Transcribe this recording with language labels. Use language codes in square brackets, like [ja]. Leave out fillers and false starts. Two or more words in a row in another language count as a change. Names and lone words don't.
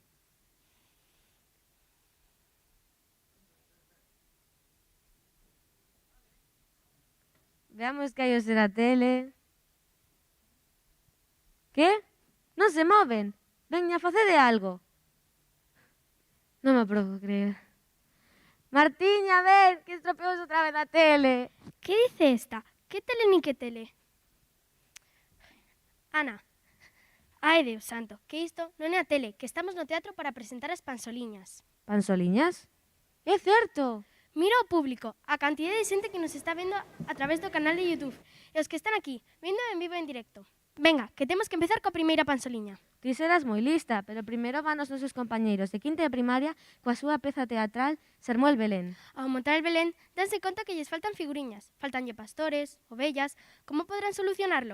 [es] Veamos gallos en la tele. ¿Qué? [gl] Non se moven. Veña, facede algo. Non me provo creer. Martiña, a ver, que estropeou outra vez a tele. [es] ¿Qué dice esta? ¿Qué tele ni qué tele? Ana. [gl] Ai, Deus santo, que isto non é a tele, que estamos no teatro para presentar as Pansoliñas. Pansoliñas? É certo. Mira o público, a cantidad de xente que nos está vendo a través do canal de YouTube e os que están aquí, vendo en vivo en directo. Venga, que temos que empezar coa primeira Pansoliña. Ti serás moi lista, pero primeiro van os nosos compañeiros de quinta de primaria coa súa peza teatral Sermó el Belén. Ao montar el Belén, danse conta que lles faltan figuriñas, faltanlle pastores, ovellas, como podrán solucionarlo?